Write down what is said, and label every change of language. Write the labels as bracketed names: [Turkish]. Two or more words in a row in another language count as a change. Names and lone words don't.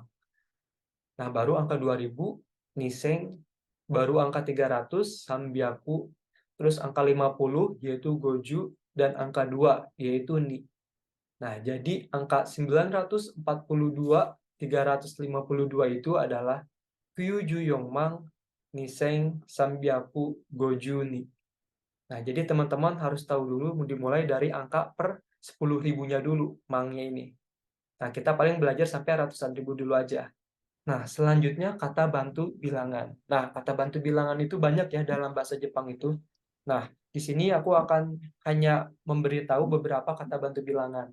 [Indonesian] Nah, baru angka 2000, niseng, baru angka 300, sanbyaku, terus angka 50, yaitu goju, dan angka 2, yaitu ni. Nah, jadi angka 942, 352 itu adalah [Japanese] きゅうじゅうよんまん、にせん、さんびゃく、ごじゅう、に. [Indonesian] Nah, jadi teman-teman harus tahu dulu dimulai dari angka per 10 ribunya dulu, mangnya ini. Nah, kita paling belajar sampai ratusan ribu dulu aja. Nah, selanjutnya kata bantu bilangan. Nah, kata bantu bilangan itu banyak ya dalam bahasa Jepang itu. Nah, di sini aku akan hanya memberitahu beberapa kata bantu bilangan.